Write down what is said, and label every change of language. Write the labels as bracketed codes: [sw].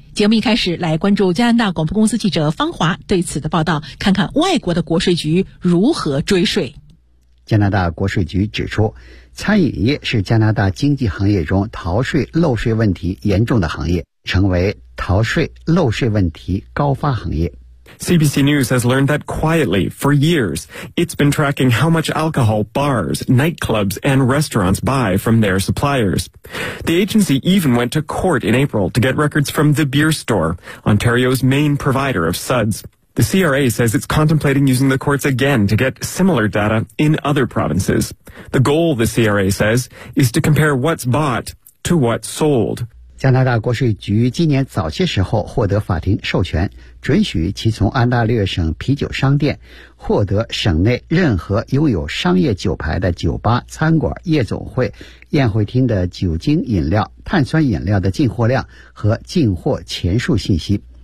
[zh] 节目一开始来关注加拿大广播公司记者方华对此的报道，看看外国的国税局如何追税。加拿大国税局指出，餐饮业是加拿大经济行业中逃税漏税问题严重的行业，成为逃税漏税问题高发行业。 [en] CBC News has learned that quietly, for years, it's been tracking how much alcohol bars, nightclubs, and restaurants buy from their suppliers. The agency even went to court in April to get records from The Beer Store, Ontario's main provider of suds. The CRA says it's contemplating using the courts again to get similar data in other provinces. The goal, the CRA says, is to compare what's bought to what's sold. [zh] 加拿大国税局今年早些时候获得法庭授权，准许其从安大略省啤酒商店获得省内任何拥有商业酒牌的酒吧、餐馆、夜总会、宴会厅的酒精饮料、碳酸饮料的进货量和进货钱数信息。